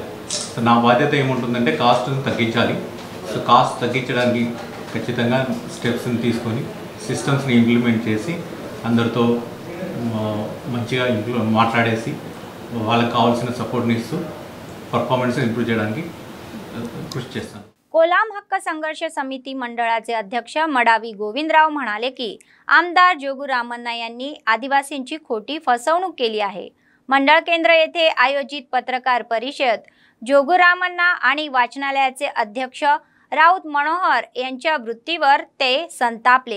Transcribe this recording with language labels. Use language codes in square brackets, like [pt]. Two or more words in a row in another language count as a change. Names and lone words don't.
[te] సో నా బాధ్యత ఏముంటుందంటే కాస్ట్ని తగ్గించాలి. సో కాస్ట్ తగ్గించడానికి ఖచ్చితంగా స్టెప్స్ని తీసుకొని సిస్టమ్స్ని ఇంప్లిమెంట్ చేసి అందరితో మంచిగా మాట్లాడేసి వాళ్ళకి కావాల్సిన సపోర్ట్ని ఇస్తూ [en] performance improve [te] చేయడానికి కృషి చేస్తాను. [mr] कोलाम हक्क संघर्ष समिती मंडळाचे अध्यक्ष मडावी गोविंदराव म्हणाले की आमदार जोगुरामन्ना यांनी आदिवासींची खोटी फसवणूक केली आहे। मंडळ केंद्र येथे आयोजित पत्रकार परिषद जोगुरामन्ना आणि वाचनालयाचे अध्यक्ष राऊत मनोहर यांच्या वृत्तीवर ते संतापले।